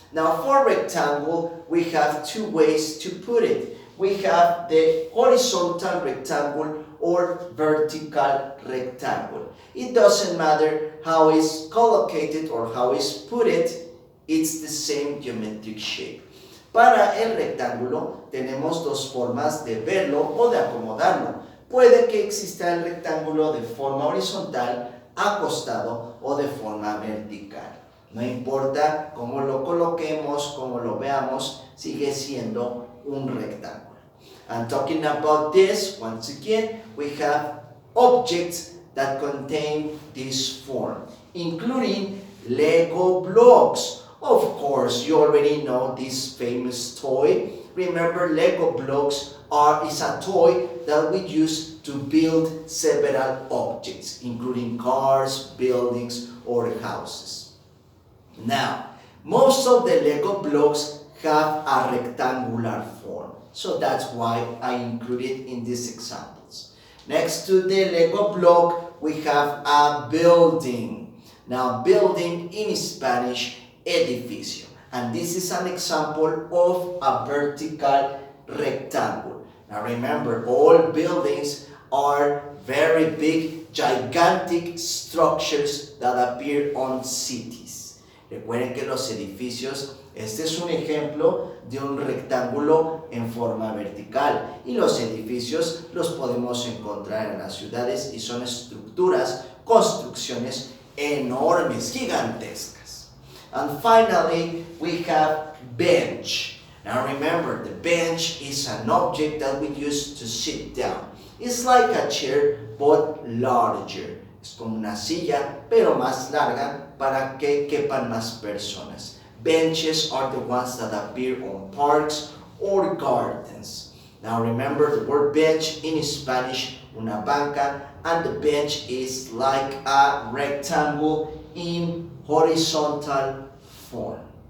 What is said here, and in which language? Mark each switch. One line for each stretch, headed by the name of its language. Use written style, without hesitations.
English: Now for rectangle, we have two ways to put it. We have the horizontal rectangle or vertical rectangle. It doesn't matter how it's collocated or how it's put it, it's the same geometric shape.
Spanish: Para el rectángulo tenemos dos formas de verlo o de acomodarlo. Puede que exista el rectángulo de forma horizontal, acostado o de forma vertical. No importa cómo lo coloquemos, cómo lo veamos, sigue siendo un rectángulo.
English: And talking about this, once again, we have objects that contain this form, including Lego blocks. Of course, you already know this famous toy. Remember, Lego blocks is a toy that we use to build several objects, including cars, buildings, or houses. Now, most of the Lego blocks have a rectangular form, so that's why I included in these examples. Next to the Lego block, we have a building. Now, building in Spanish, edificio. And this is an example of a vertical rectangle. Now remember, all buildings are very big, gigantic structures that appear on cities.
Spanish: Recuerden que los edificios, este es un ejemplo de un rectángulo en forma vertical. Y los edificios los podemos encontrar en las ciudades y son estructuras, construcciones enormes, gigantescas.
English: And finally, we have bench. Now remember, the bench is an object that we use to sit down. It's like a chair, but larger.
Spanish: Es como una silla, pero más larga para que quepan más personas.
English: Benches are the ones that appear on parks or gardens. Now remember the word bench in Spanish, una banca, and the bench is like a rectangle in horizontal form.